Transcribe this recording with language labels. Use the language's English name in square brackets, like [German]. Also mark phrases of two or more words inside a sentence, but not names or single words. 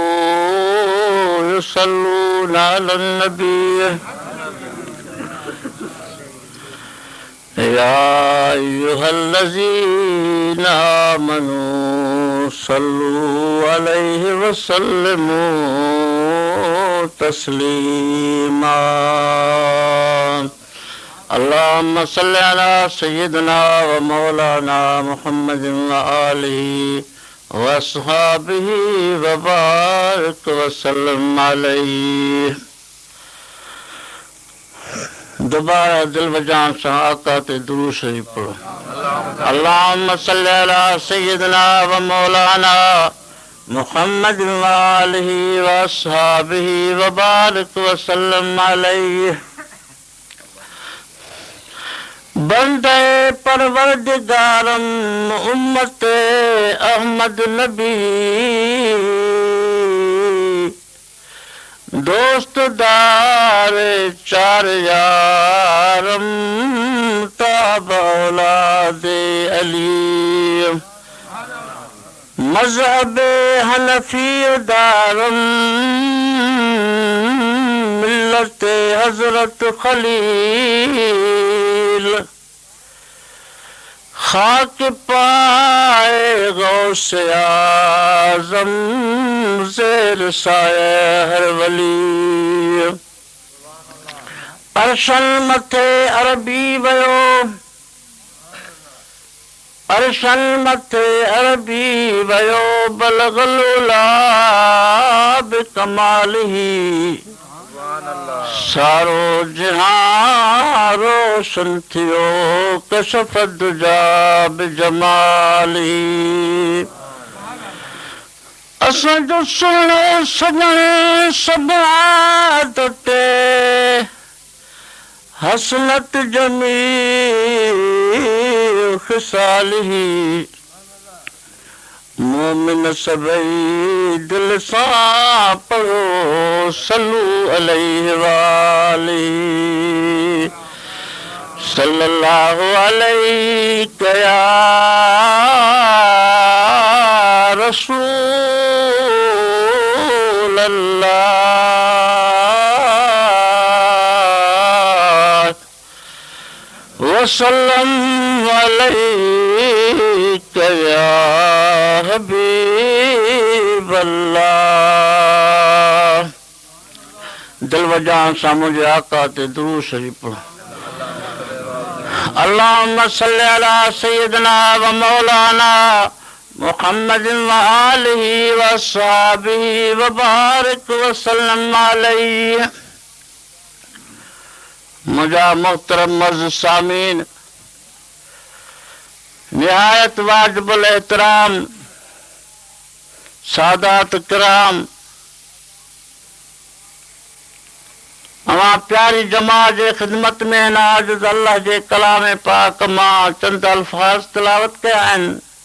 [Arabic] يصلون على النبي يا أيها الذين آمنوا صلوا عليه وسلموا تسليما. اللهم صل على سيدنا ومولانا محمد وآله وأصحابه وبارك وسلم عليه. [Sindhi] दोबारा दिल बजान से आका ते दुरूद शरीफ पढ़ो. [Arabic] اللهم صل على سيدنا ومولانا محمد وآله وأصحابه وبارك وسلم عليه. [Persian] بندهٔ پروردگارم امت احمد نبی دوستدار چار یارم تابع اولاد علی. مذهب حنفی دارم ملت حضرت خلیل. خاک پای غوث اعظم زیر سایه هر ولی. [Sindhi] अरशन मथे अरबी वयो, अरशन मथे अरबी वयो. [Arabic] بلغ العلى بكماله. [Sindhi] सारो जहां रोशन थियो [Arabic] كشف الدجى بجماله. [Sindhi] असां जो सुहिणो सजण सबात ते [Arabic] حسنت جميل خصاله. [Sindhi] मोमिन सभई दिल सां पढ़ो [Arabic] صلوا عليه وآله. صلى الله عليه يا رسول الله وسلم عليك يا حبيب الله. [Sindhi] दिल वजान सां मुंहिंजे आका ते दुरूद शरीफ पढ़ो। [Arabic] اللهم صل على سيدنا ومولانا محمد وآله وأصحابه وبارك وسلم عليه. [Sindhi] मुझा मोहतरम मर्ज़ सामीन, निहायत वाजिबुल एहतराम सादात किराम, अवां प्यारी जमात जे ख़िदमत में नाज़िज़ अल्लाह जे कलाम पाक मां चंद अल्फाज़ तिलावत कया आहिनि।